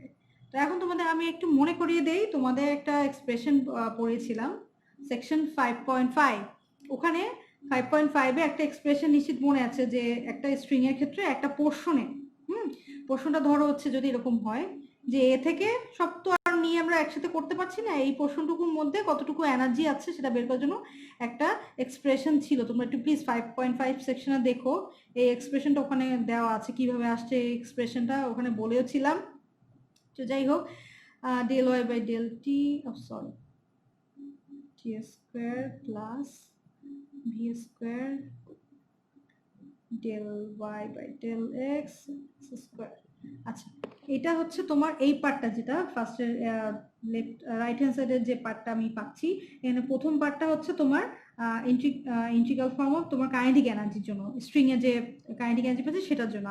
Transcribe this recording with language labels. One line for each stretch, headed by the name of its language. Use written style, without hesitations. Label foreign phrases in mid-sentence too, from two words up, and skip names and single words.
Bangla: তো এখন তোমাদের আমি একটু মনে করিয়ে দেই, তোমাদের একটা এক্সপ্রেশন পড়েছিলাম সেকশন 5.5, ওখানে 5.5 একটা এক্সপ্রেশন নিশ্চিত মনে আছে যে একটা স্ট্রিং এর ক্ষেত্রে একটা পোর্শনে, পোর্শনটা ধরো হচ্ছে যদি এরকম হয় যে এ থেকে, সব তো আর নিয়ে আমরা একসাথে করতে পারছি না, এই পোর্শনটুকুর মধ্যে কতটুকু এনার্জি আছে সেটা বের করার জন্য একটা এক্সপ্রেশন ছিল। তোমরা একটু প্লিজ 5.5 সেকশনে দেখো, এই এক্সপ্রেশনটা ওখানে দেওয়া আছে, কিভাবে আসছে এই এক্সপ্রেশনটা ওখানে বলেও ছিলাম। তো যাই হোক,
English: del y by del t, sorry, t square plus v square del y by del x স্কয়ার।
Bangla: আচ্ছা, এটা হচ্ছে তোমার এই পার্টটা, যেটা ফার্স্টের
English: left right hand
Bangla: সাইডের যে পার্টটা আমি পাচ্ছি, এখানে প্রথম পার্টটা হচ্ছে তোমার
English: integral form of
Bangla: তোমার কাইনেটিক এনার্জির জন্য, স্ট্রিং এর যে
English: kinetic energy
Bangla: পাচ্ছি সেটার জন্য।